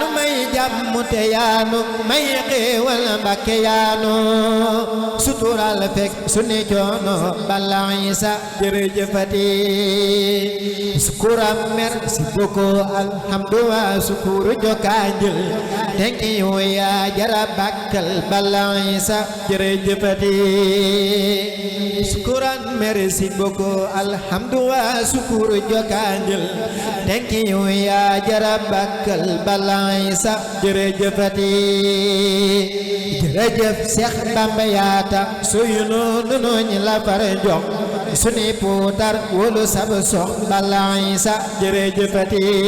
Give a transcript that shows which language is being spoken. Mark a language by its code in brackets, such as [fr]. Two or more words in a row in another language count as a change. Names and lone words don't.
[wo] may jàmm te yaanu may xéewal Mbàkke yaanu sutural fekk sunu coono Balla Isa jërëjëfati sukuram [fr] merci beaucoup [ar] الحمد وشكر [wo] jokanjul [en] thank you [wo] ya jara bakkal Balla Isa jërëjëfati sukuran [fr] merci beaucoup [ar] الحمد وشكر [wo] jokanjul [en] thank you [wo] ya jara bakkal Balla Isa jërëjëfati jërëjëf Seex Bamba yaata suyu noonu ñi la far jox suni puutar wolu sab sox Balla Isa jërëjëfati